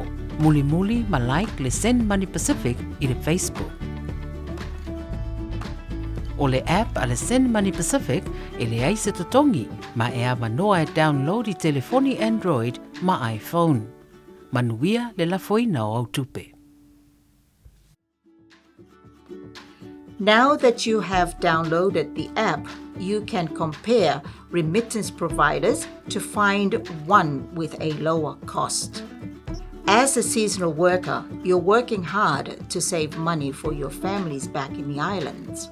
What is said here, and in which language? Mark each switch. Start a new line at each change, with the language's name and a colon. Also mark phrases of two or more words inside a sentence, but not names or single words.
Samoan: Muli ma like le SendMoneyPacific I le Facebook. O le app a le SendMoneyPacific e le ai se tutongi ma e avanoa e download I telefoni Android ma iPhone. Manuia le lafoina o tupe.
English: Now that you have downloaded the app, you can compare remittance providers to find one with a lower cost. As a seasonal worker, you're working hard to save money for your families back in the islands.